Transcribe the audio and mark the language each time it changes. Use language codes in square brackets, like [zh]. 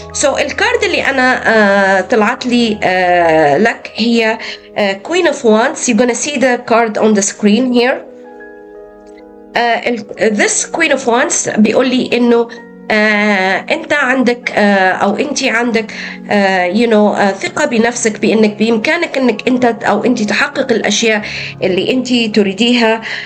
[ar] الكارد اللي أنا طلعت لي لك هي Queen of Wands. [en] You're gonna see the card on the screen here. This Queen of Wands [ar] بيقول لي إنه انت عندك او انت عندك ثقة بنفسك بانك بامكانك انك انت او انت تحقق الاشياء اللي انت تريديها.